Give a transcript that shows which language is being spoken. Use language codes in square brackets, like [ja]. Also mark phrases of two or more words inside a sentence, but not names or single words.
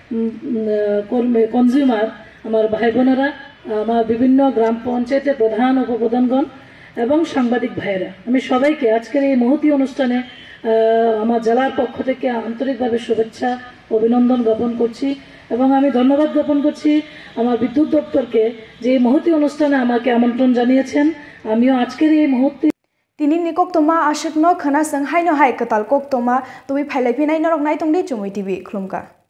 [bn] কনজিউমার আমার ভাই বোনেরা, আমার বিভিন্ন গ্রাম পঞ্চায়েতের প্রধান উপপ্রধানগণ এবং সাংবাদিক ভাইয়েরা, আমি সবাইকে আজকের এই মহতী অনুষ্ঠানে আমার জেলার পক্ষ থেকে আন্তরিকভাবে শুভেচ্ছা অভিনন্দন জ্ঞাপন করছি এবং আমি ধন্যবাদ জ্ঞাপন করছি আমার বিদ্যুৎ দপ্তরকে যে এই মহতী অনুষ্ঠানে আমাকে আমন্ত্রণ জানিয়েছেন। আমিও আজকের এই মহতী [trp] Tini ni kok toma ashik no khana sang hai no hai katal kok toma tubi phailai pinai norok nai tongdi chumui TV khulumka